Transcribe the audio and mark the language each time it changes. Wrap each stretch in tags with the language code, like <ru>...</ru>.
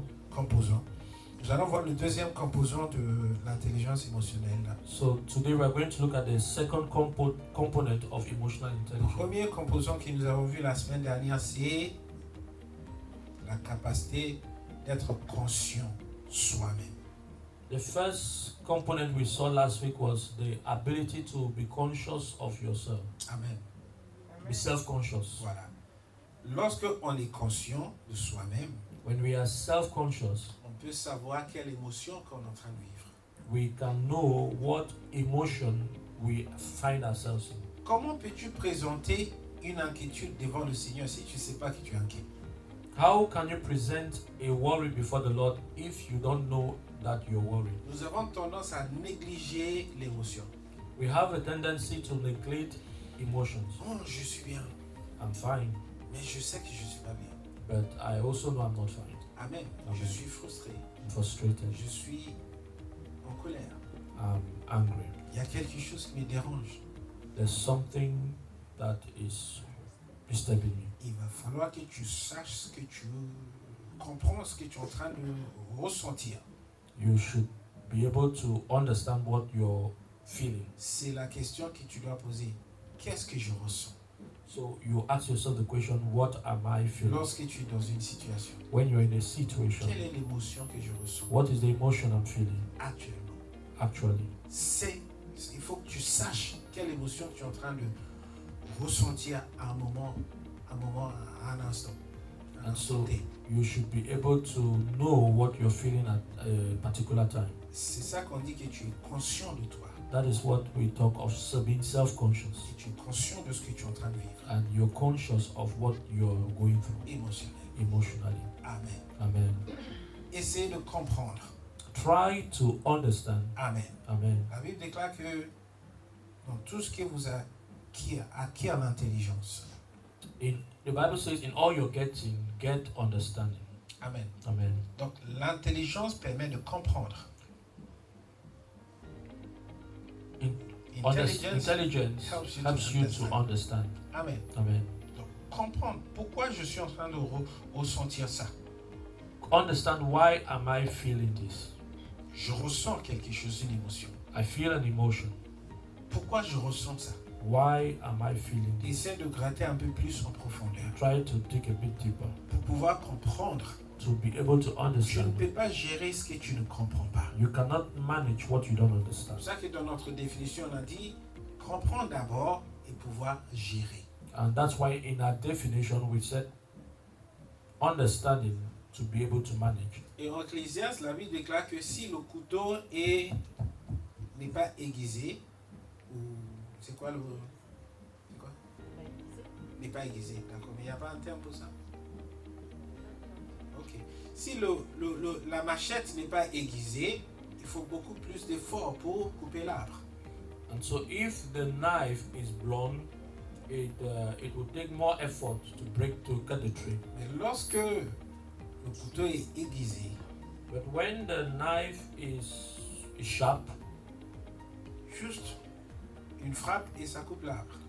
<fr>Composant. Nous allons voir le deuxième composant de l'intelligence émotionnelle.</fr> <en>So today we are going to look at the second component of emotional</en> <fr>Le</fr> <en>intelligence.</en> <fr>premier composant que nous avons vu la semaine dernière, c'est la capacité d'être conscient soi-même.</fr> <en>The first component we saw last week was the ability to be conscious of yourself. Amen. Be self-conscious.</en> <fr>Voilà. Lorsque on est conscient de soi-même,</fr> <en>When we are self-conscious,</en> <fr>on peut savoir quelle émotion qu'on est en train de vivre.</fr> <en>we can know what emotion we find ourselves in.</en> <fr>Comment peux-tu présenter une inquiétude devant le Seigneur si tu ne sais pas que tu es inquiet?</fr> <en>How can you present a worry before the Lord if you don't know that you're worried?</en> <fr>Nous avons tendance à négliger l'émotion.</fr> <en>We have a tendency to neglect emotions.</en> <fr>Oh, je suis bien,</fr> <en>I'm fine,</en> <fr>mais je sais que je ne suis pas bien.</fr> <en>but I also know I'm not fine. Amen. Amen.</en> <fr>Je suis frustré.</fr> <en>I'm frustrated.</en> <fr>Je suis en colère.</fr> <en>I'm angry.</en> <fr>Il y a quelque chose qui me dérange.</fr> <en>There's something that is disturbing me.</en> <fr>Il va falloir que tu saches ce que tu comprends, ce que tu es en train de ressentir.</fr> <en>You should be able to understand what you're feeling.</en> <fr>C'est la question que tu dois poser. Qu'est-ce que je ressens?</fr> <en>So you ask yourself the question, what am I feeling?</en> <fr>Lorsque tu es dans une situation,</fr> <en>When you're in a situation,</en> <fr>quelle est l'émotion que je ressens</fr> <en>what is the emotion I'm feeling</en> <fr>actuellement?</fr> <en>actually?</en> <fr>C'est Il faut que tu saches quelle émotion tu es en train de ressentir à un moment, à un instant. À un</fr> <en>And so</en> <fr>instant T.</fr> <en>you should be able to know what you're feeling at a particular time.</en> <fr>C'est ça qu'on dit que tu es conscient de toi.</fr> <en>That is what we talk of being self-conscious.</en> <fr>Que tu es conscient de ce que tu es en train de vivre.</fr> <en>And you're conscious of what you're going through</en> <fr>Émotionnel.</fr> <en>emotionally. Amen. Amen.</en> <fr>Essayez de comprendre.</fr> <en>Try to understand. Amen. Amen.</en> <fr>La Bible déclare que dans tout ce que vous acquiert l'intelligence.</fr> <en>The Bible says, in all you're getting, get understanding. Amen. Amen.</en> <fr>Donc l'intelligence permet de comprendre.</fr> <en>Intelligence helps you to understand. Amen. Amen.</en> <fr>Donc comprendre pourquoi je suis en train de ressentir ça.</fr> <en>Understand, why am I feeling this?</en> <fr>Je ressens quelque chose, une émotion.</fr> <en>I feel an emotion.</en> <fr>Pourquoi je ressens ça?</fr> <en>Why am I feeling this?</en> <fr>Essaie de gratter un peu plus en profondeur</fr> <en>Try to dig a bit deeper</en> <fr>pour pouvoir comprendre.</fr> <en>to be able to</en> <fr>Tu ne</fr> <en>understand.</en> <fr>peux pas gérer ce que tu ne comprends pas.</fr> <en>You cannot manage what you don't</en> <fr>C'est</fr> <en>understand.</en> <fr>pour ça que dans notre définition, on a dit comprendre d'abord et pouvoir gérer.</fr> <en>And that's why in our definition we said understanding to be able to manage.</en> <fr>Et en Ecclésiaste, la Bible déclare que si le couteau n'est pas aiguisé, ou c'est quoi? N'est pas aiguisé, d'accord, mais il n'y a pas un terme pour ça. Ok. Si la machette n'est pas aiguisée, il faut beaucoup plus d'efforts pour couper l'arbre.</fr> <en>And so if the knife is blown, it will take more effort to cut the tree.</en> <fr>Mais lorsque le couteau est aiguisé,</fr> <en>But when the knife is sharp,</en> <fr>juste une frappe et ça coupe l'arbre.</fr>